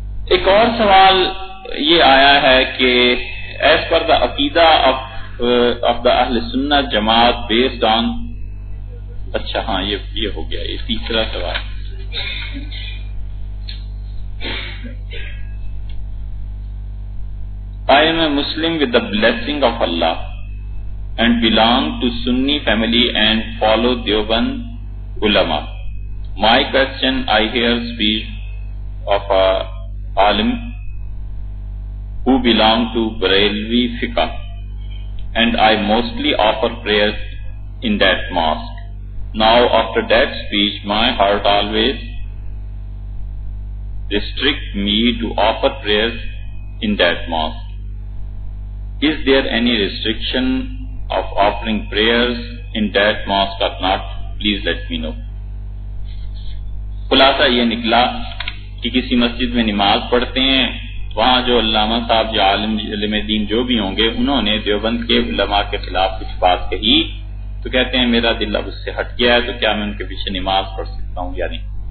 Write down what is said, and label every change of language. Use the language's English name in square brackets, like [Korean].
[Urdu] ایک اور سوال یہ آیا ہے کہ [English] as per the عقیدہ of the اہل سنت جماعت بیسڈ آن، [Urdu] اچھا ہاں یہ ہو گیا، یہ تیسرا سوال۔ [English] I am a Muslim with the blessing of Allah and belong to Sunni family and follow Deoband ulama. My question, I hear speech of a alim who belong to Barelvi fiqh and I mostly offer prayers in that mosque. Now after that speech, my heart always restrict me to offer prayers in that mosque. Is there any restriction of offering prayers in that mosque or not? Please let me know. [Urdu] خلاصہ یہ نکلا کہ کسی مسجد میں نماز پڑھتے ہیں، وہاں جو علامہ صاحب یا عالم دین جو بھی ہوں گے انہوں نے دیوبند کے علماء کے خلاف کچھ بات کہی تو کہتے ہیں میرا دل اب اس سے ہٹ گیا ہے، تو کیا میں ان کے پیچھے نماز پڑھ سکتا ہوں یا نہیں؟